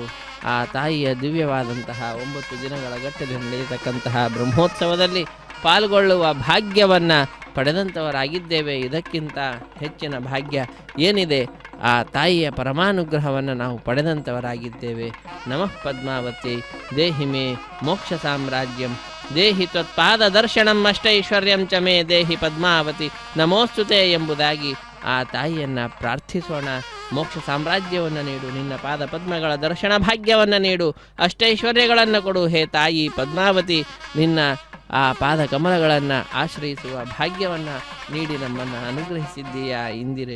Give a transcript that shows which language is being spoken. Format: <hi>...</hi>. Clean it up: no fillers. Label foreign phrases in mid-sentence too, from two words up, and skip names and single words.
<kn>ಆ ತಾಯಿಯ ದಿವ್ಯವಾದಂತಹ 9 ದಿನಗಳ ಗಟ್ಟಲೆ ನಡೆಯತಕ್ಕಂತಹ ಬ್ರಹ್ಮೋತ್ಸವದಲ್ಲಿ ಪಾಲ್ಗೊಳ್ಳುವ ಭಾಗ್ಯವನ್ನು ಪಡೆದಂಥವರಾಗಿದ್ದೇವೆ. ಇದಕ್ಕಿಂತ ಹೆಚ್ಚಿನ ಭಾಗ್ಯ ಏನಿದೆ? ಆ ತಾಯಿಯ ಪರಮಾನುಗ್ರಹವನ್ನು ನಾವು ಪಡೆದಂಥವರಾಗಿದ್ದೇವೆ.</kn> <sa>ನಮಃ ಪದ್ಮಾವತಿ ದೇಹಿ ಮೇ ಮೋಕ್ಷ ಸಾಮ್ರಾಜ್ಯಂ ದೇಹಿ ತ್ವತ್ಪಾದ ದರ್ಶನಂ ಅಷ್ಟೈಶ್ವರ್ಯಂ ಚ ಮೇ ದೇಹಿ ಪದ್ಮಾವತಿ ನಮೋಸ್ತುತೆ</sa> <kn>ಎಂಬುದಾಗಿ ಆ ತಾಯಿಯನ್ನು ಪ್ರಾರ್ಥಿಸೋಣ. ಮೋಕ್ಷ ಸಾಮ್ರಾಜ್ಯವನ್ನು ನೀಡು, ನಿನ್ನ ಪಾದ ಪದ್ಮಗಳ ದರ್ಶನ ಭಾಗ್ಯವನ್ನು ನೀಡು, ಅಷ್ಟೈಶ್ವರ್ಯಗಳನ್ನು ಕೊಡು ಹೇ ತಾಯಿ ಪದ್ಮಾವತಿ. ನಿನ್ನ ಆ ಪಾದ ಕಮಲಗಳನ್ನು ಆಶ್ರಯಿಸುವ ಭಾಗ್ಯವನ್ನು ನೀಡಿ ನಮ್ಮನ್ನು ಅನುಗ್ರಹಿಸಿದ್ದೀಯಾ ಇಂದಿರೆ.</kn>